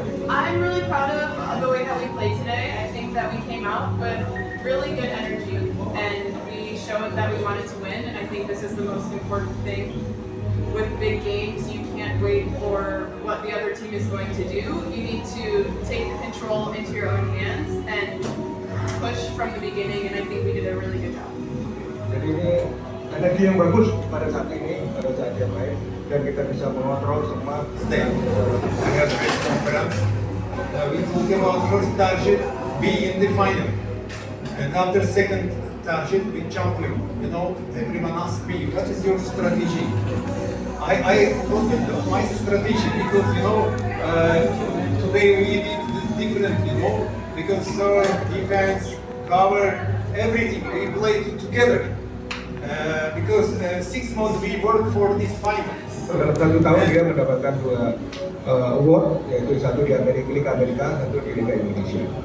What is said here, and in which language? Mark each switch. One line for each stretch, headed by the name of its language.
English: I'm really proud of the way that we played today. I think that we came out with really good energy and we showed that we wanted to win. And I think this is the most important thing. With big games, you can't wait for what the other team is going to do. You need to take the control into your own hands and push from the beginning. And I think we did a really good job.
Indonesian: Jadi ini energi yang bagus pada saat ini, pada saat dia main, dan kita bisa mengontrol semua.
English: Stay. We have a press conference. We told them our first target be in the final. And after second target, we champion. You know, everyone asked me, what is your strategy? I told them my strategy because, you know, today we did different, you know, because defense, cover, everything, we played together. Because 6 months we worked for this final.
Indonesian: Dalam 1 tahun dia mendapatkan 2 award, yaitu satu di Liga Amerika, satu di Liga Indonesia.